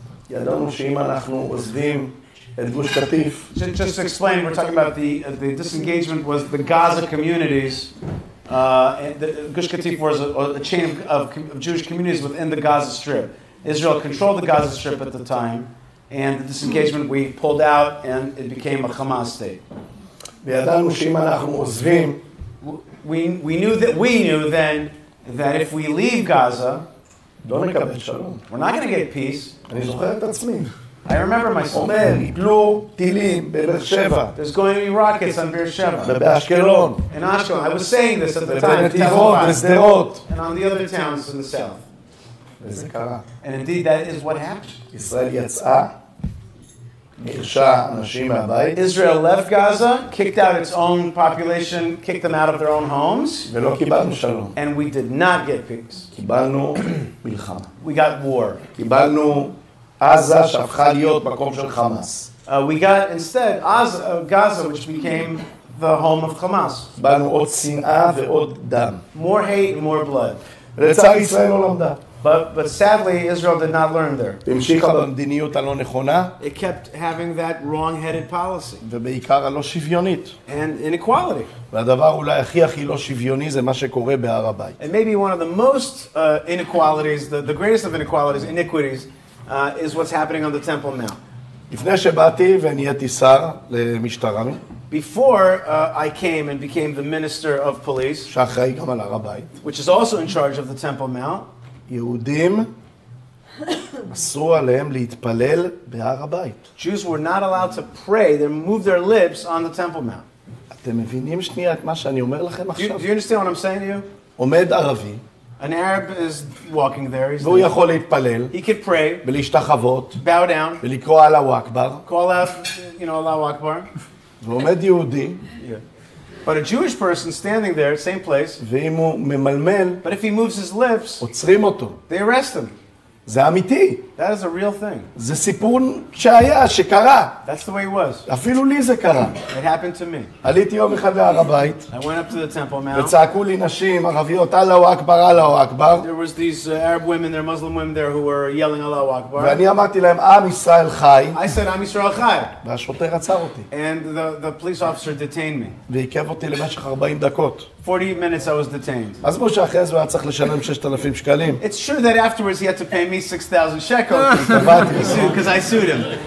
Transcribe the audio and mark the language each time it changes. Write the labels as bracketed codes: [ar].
[he] וידענו שאם אנחנו עוזבים את גוש קטיף. [en] Just to explain, we're talking about the disengagement was the Gaza communities. And the Gush Katif was a chain of Jewish communities within the Gaza Strip. Israel controlled the Gaza Strip at the time, and the disengagement we pulled out, and it became a Hamas state. [he] וידענו שאם אנחנו עוזבים, [en] We knew then that if we leave Gaza, [he] לא נקבל שלום. [en] we're not going to get peace. [he] אני זוכר את עצמי. [en] I remember myself. [he] אומר, יפלו טילים בבאר שבע. [en] There's going to be rockets on Beersheba. [he] ובאשקלון. [en] In Ashkelon. I was saying this at the time. [he] ובנתיבות, בשדרות. [en] And on the other towns in the south. [he] וזה קרה. [en] And indeed, that is what happened. [he] ישראל יצאה, גירשה אנשים מהבית, [en] Israel left Gaza, kicked out its own population, kicked them out of their own homes, [he] ולא קיבלנו שלום. [en] and we did not get peace. [he] קיבלנו מלחמה. [en] We got war. [he] קיבלנו עזה שהפכה להיות מקום של חמאס. [en] We got instead Gaza, which became the home of Hamas. [he] קיבלנו עוד שנאה ועוד דם. [en] More hate and more blood. [he] לצער ישראל לא למדה. [en] But sadly, Israel did not learn there. [he] המשיכה במדיניות הלא נכונה, [en] It kept having that wrong-headed policy [he] ובעיקר הלא שוויונית. [en] and inequality. [he] והדבר אולי הכי לא שוויוני זה מה שקורה בהר הבית. [en] And maybe one of the most inequalities, the greatest of inequalities, iniquities, is what's happening on the Temple Mount. [he] לפני שבאתי ונהייתי שר למשטרה, [en] Before I came and became the minister of police, [he] שאחראי גם על הר הבית, [en] which is also in charge of the Temple Mount, [he] יהודים אסרו עליהם להתפלל בהר הבית. [en] Jews were not allowed to pray. They moved their lips on the Temple Mount. [he] אתם מבינים שנייה את מה שאני אומר לכם [en] Do [he] עכשיו? [en] you understand what I'm saying to you? [he] עומד ערבי, [en] An Arab is walking there. He's [he] והוא יכול להתפלל, [en] he could pray, [he] ולהשתחוות, [en] bow down, [he] ולקרוא [ar] אללהו אכבר, [en] call out, [ar] Allahu Akbar. [he] ועומד יהודי, [en] But a Jewish person standing there, same place, [he] ואם הוא ממלמל, [en] but if he moves his lips, [he] עוצרים אותו. [en] they arrest him. [he] זה אמיתי. [en] That is a real thing. [he] זה סיפור שהיה, שקרה. [en] That's the way it was. [he] אפילו לי זה קרה. [en] It happened to me. [he] עליתי יום אחד להר הבית, [en] I went up to the Temple Mount. [he] וצעקו לי נשים ערביות, [ar] אללהו אכבר, אללהו אכבר. [en] There was these Arab women, there Muslim women there who were yelling [ar] Allahu Akbar. [he] ואני אמרתי להם, עם ישראל חי, [en] I said, [he] Am Yisrael Chai. והשוטר עצר אותי, [en] And the police officer detained me. [he] ועיכב אותי למשך 40 דקות. [en] 40 minutes I was detained. [he] עזבו שאחרי זה הוא היה צריך לשלם 6,000 שקלים. [en] It's true that afterwards he had to pay me 6,000 shekels because I sued him.